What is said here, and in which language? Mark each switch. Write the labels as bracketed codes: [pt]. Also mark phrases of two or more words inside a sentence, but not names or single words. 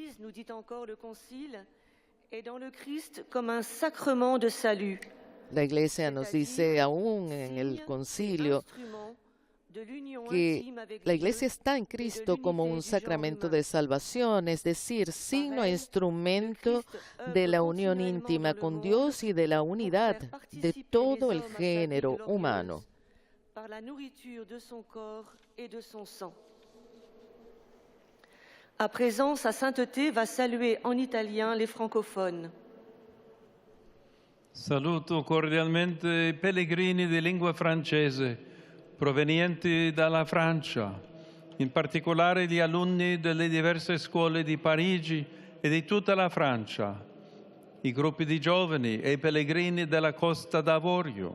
[es] La Iglesia nos dice aún en el concilio que la Iglesia está en Cristo como un sacramento de salvación, es decir, signo e instrumento de la unión íntima con Dios y de la unidad de todo el género humano. [fr] À présent, sa sainteté va saluer en italien les francophones. [it] Saluto cordialmente i pellegrini di lingua francese provenienti dalla Francia, in particolare gli alunni delle diverse scuole di Parigi e di tutta la Francia, i gruppi di giovani e i pellegrini della Costa d'Avorio.